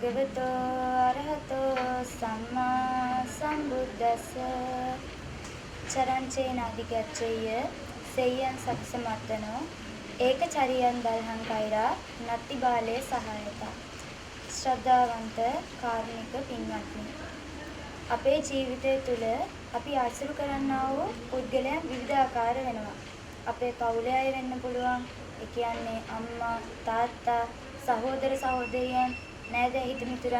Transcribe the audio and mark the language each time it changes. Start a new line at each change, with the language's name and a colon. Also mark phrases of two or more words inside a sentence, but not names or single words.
Pali: භගවතෝ අරහතෝ සම්මා සම්බුද්දස්ස චරංචේන අධිගච්ඡය සෙය්‍යං සක්සමත්තනෝ ඒකචරියන් දල්හං කෛරා නත්ති බාලේ සහායතා.
Sinhala: ශ්‍රද්ධාවන්ත කාරුණික පින්වත්නි, අපේ ජීවිතය තුළ අපි ආශ්‍රය කරන්නා වූ පුද්ගලයන් විවිධාකාර වෙනවා. අපේ පවුලේ අය වෙන්න පුළුවන්. ඒ කියන්නේ අම්මා, තාත්තා, සහෝදර සහෝදරියන්, නෑදෑ හිත මිතුරන්.